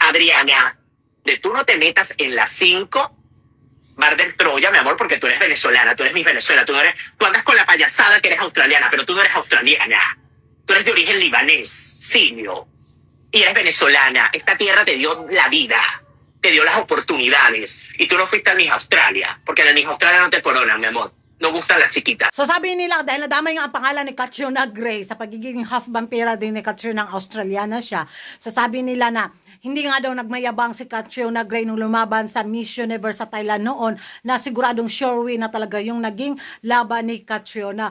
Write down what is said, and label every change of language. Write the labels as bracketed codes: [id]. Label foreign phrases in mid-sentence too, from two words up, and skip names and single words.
[es] Adriana, de tú no te metas en las 5 Bar del Troya, mi amor, porque tú eres venezolana, tú eres Miss Venezuela, tú andas con la payasada que eres australiana, pero tú no eres australiana, tú eres de origen libanés, sirio, y eres venezolana. Esta tierra te dio la vida, te dio las oportunidades, y tú no fuiste a Miss Australia, porque en el Miss Australia no te coronan, mi amor. No gustan las chiquitas. [tl] So sabi nila, dahil nadamay nga ang pangalan ni Catriona Gray sa pagiging half-vampira din ni Catriona, Australiana siya. So sabi nila na, hindi nga daw nagmayabang si Catriona Gray nung lumaban sa Miss Universe sa Thailand noon na siguradong [en] sure win [tl] na talaga yung naging laban ni Catriona.